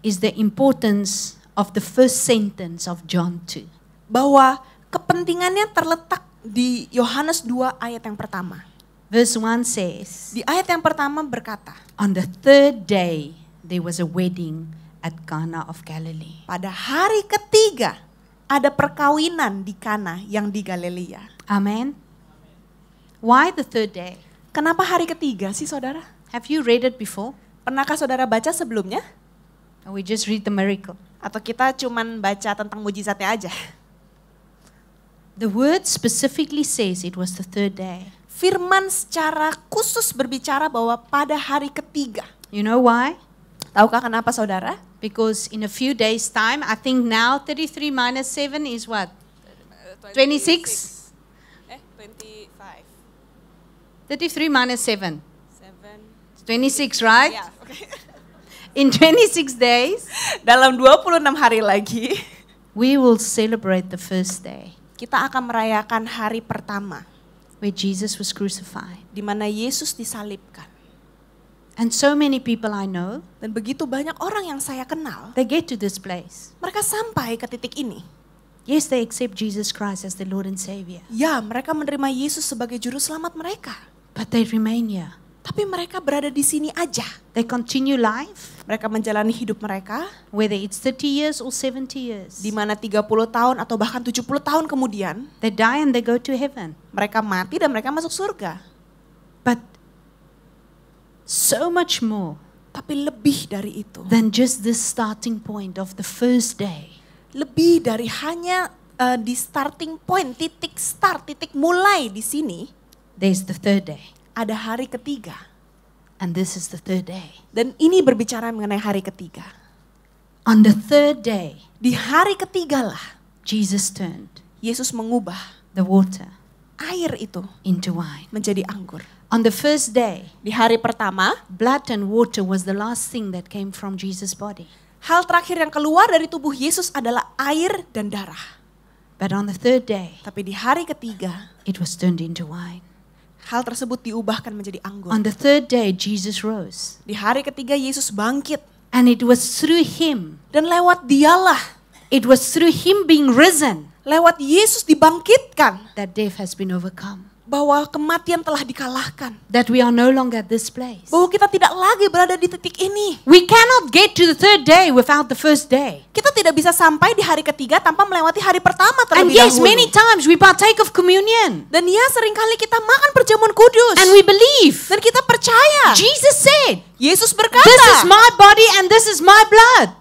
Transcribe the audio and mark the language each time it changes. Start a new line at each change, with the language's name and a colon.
English: is the importance of the first sentence of John 2.
Indonesian: bahwa kepentingannya terletak di Yohanes 2 ayat yang pertama.
English: Verse 1 says,
Indonesian: Di ayat yang pertama berkata,
English: "On the third day there was a wedding at Cana of Galilee."
Indonesian: pada hari ketiga ada perkawinan di Kana yang di Galilea.
English: Amen. Why the third day?
Indonesian: Kenapa hari ketiga sih saudara?
English: Have you read it before?
Indonesian: Pernahkah saudara baca sebelumnya?
English: Or we just read the miracle?
Indonesian: Atau kita cuman baca tentang mujizatnya aja?
English: The word specifically says it was the third day.
Indonesian: Firman secara khusus berbicara bahwa pada hari ketiga.
English: You know why?
Indonesian: Tahukah kenapa saudara?
English: Because in a few days' time, I think now 33 minus 7 is what? 26? 25. 33 minus 7. 7. It's 26, right?
Indonesian: Ya, oke.
English: In 26 days,
Indonesian: Dalam 26 hari lagi,
English: we will celebrate the first day
Indonesian: kita akan merayakan hari pertama
English: where Jesus was crucified.
Indonesian: di mana Yesus disalibkan.
English: And so many people I know,
Indonesian: Dan begitu banyak orang yang saya kenal,
English: they get to this place.
Indonesian: mereka sampai ke titik ini.
English: Yes, they accept Jesus Christ as the Lord and Savior,
Indonesian: Ya, mereka menerima Yesus sebagai juru selamat mereka.
English: but they remain here.
Indonesian: Tapi mereka berada di sini aja.
English: They continue life,
Indonesian: Mereka menjalani hidup mereka,
English: whether it's 30 years or 70 years.
Indonesian: di mana 30 tahun atau bahkan 70 tahun kemudian,
English: They die and they go to heaven.
Indonesian: mereka mati dan mereka masuk surga.
English: But so much more
Indonesian: Tapi lebih dari itu.
English: than just this starting point of the first day.
Indonesian: Lebih dari hanya di starting point, titik start, titik mulai di sini,
English: There's the third day.
Indonesian: ada hari ketiga.
English: And this is the third day.
Indonesian: Dan ini berbicara mengenai hari ketiga.
English: On the third day,
Indonesian: Di hari ketiga lah,
English: Jesus turned
Indonesian: Yesus mengubah
English: the water
Indonesian: air itu
English: into wine.
Indonesian: menjadi anggur.
English: On the first day,
Indonesian: Di hari pertama,
English: blood and water was the last thing that came from Jesus' body.
Indonesian: hal terakhir yang keluar dari tubuh Yesus adalah air dan darah.
English: But on the third day,
Indonesian: Tapi di hari ketiga,
English: it was turned into wine.
Indonesian: hal tersebut diubahkan menjadi anggur.
English: On the third day, Jesus rose.
Indonesian: Di hari ketiga Yesus bangkit.
English: And it was through him,
Indonesian: Dan lewat dialah,
English: it was through him being risen,
Indonesian: lewat Yesus dibangkitkan,
English: that death has been overcome.
Indonesian: bahwa kematian telah dikalahkan.
English: That we are no longer at this place.
Indonesian: Bahwa kita tidak lagi berada di titik ini.
English: We cannot get to the third day without the first day.
Indonesian: Kita tidak bisa sampai di hari ketiga tanpa melewati hari pertama
English: And
Indonesian: terlebih
English: yes, many times we partake of communion.
Indonesian: Dan ya seringkali kita makan perjamuan kudus.
English: And we believe.
Indonesian: Dan kita percaya.
English: Jesus said,
Indonesian: Yesus berkata,
English: "This is my body and this is my blood.